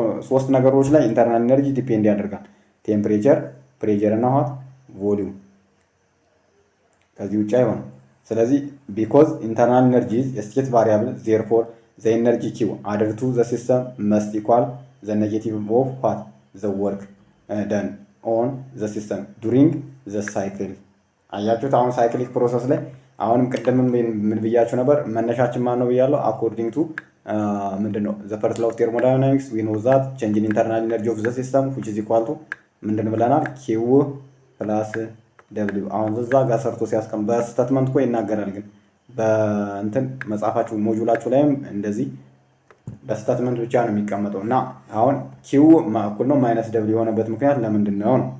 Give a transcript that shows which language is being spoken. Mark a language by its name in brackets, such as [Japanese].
[Amharic] ሶስት ነገሮች ላይ ኢንተርናል ኤነርጂ ዲፔንድ ያደርጋል። ቴምፕሬቸር፣ ፕሬሸር እና what ቮሊዩም። ከዚህ ውጭ አይሆንም። ስለዚህ [English] because internal energy is a state variable therefore the energy Q added to the system must equal the negative of what the work done on the system during the cycle። [Amharic] አያችሁት? አሁን ሳይክሊክ ፕሮሰስ ላይ አሁንም ቅድም ምን ብያችሁ ነበር? መነሻችን ማን ነው ብያለሁ? [English] አኮርዲንግ ቱ ምንድነው the first law of thermodynamics we know that change in internal energy of the system which is equal to [Amharic] ምንድን ብለናል? Q plus W። አሁን እዛ ጋር ሰርቶ ሲያስቀም በስቴትመንት እኮ ይናገራል፣ ግን በእንትን መጽሐፋችሁ ሞጁላችሁ ላይም እንደዚህ በስቴትመንት ብቻ ነው የሚቀመጠው እና አሁን ኪው እኩል ነው ማይነስ ደብሊው የሆነበት ምክንያት ለምንድን ነው?